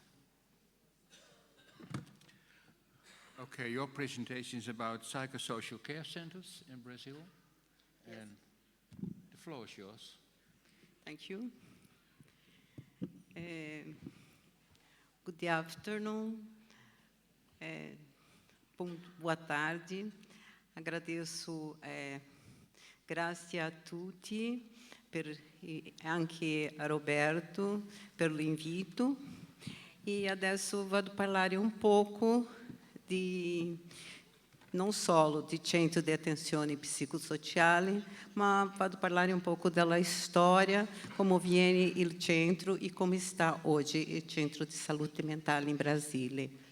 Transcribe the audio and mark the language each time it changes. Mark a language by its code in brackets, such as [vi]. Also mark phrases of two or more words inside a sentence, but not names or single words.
[en] Okay, your presentation is about psychosocial care centers in Brazil. Yes. And the floor is yours. Thank you. Good afternoon. [pt] Boa tarde. [it] Agradeço grazie a tutti anche a Roberto per l'invito e adesso vado a parlare un poco non solo di centro di attenzione psicosociale, ma vado a parlare un poco della storia, come viene il centro e come sta oggi il centro di salute mentale in Brasile.